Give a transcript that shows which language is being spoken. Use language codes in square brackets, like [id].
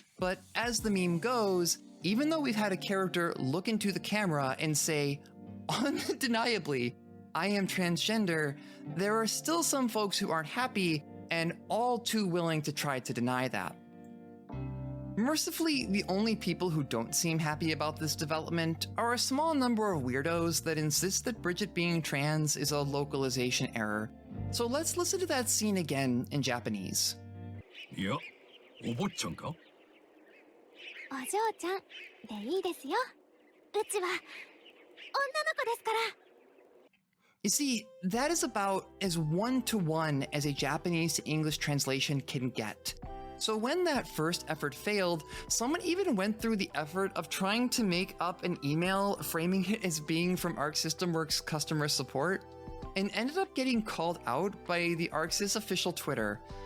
[en] But as the meme goes, even though we've had a character look into the camera and say, undeniably, I am transgender, there are still some folks who aren't happy and all too willing to try to deny that. Mercifully, the only people who don't seem happy about this development are a small number of weirdos that insist that Bridget being trans is a localization error. So let's listen to that scene again in Japanese. [ja] いや、お坊ちゃんか? お嬢ちゃんでいいですよ。うちは女の子ですから。 [en] You see, that is about as one-to-one as a Japanese to English translation can get. So when that first effort failed, someone even went through the effort of trying to make up an email framing it as being from Arc System Works customer support, and ended up getting called out by the ArcSys official Twitter.